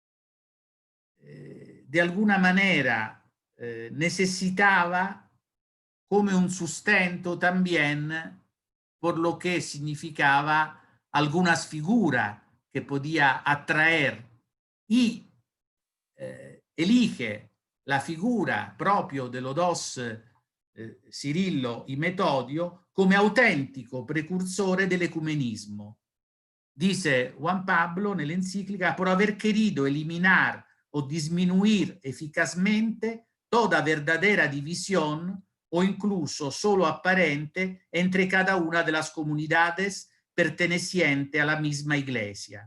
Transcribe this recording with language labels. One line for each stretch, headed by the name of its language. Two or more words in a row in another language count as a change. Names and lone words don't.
Spanish: de alguna manera necesitaba como un sustento también por lo que significaba algunas figuras que podía atraer y elige la figura proprio de los dos Cirillo y Metodio
Italian: come autentico precursore del ecumenismo.
Spanish: Dice Juan Pablo nell'encíclica, por haber querido eliminar o disminuir eficazmente toda verdadera división o incluso solo aparente entre cada una de las comunidades pertenecientes a la misma iglesia.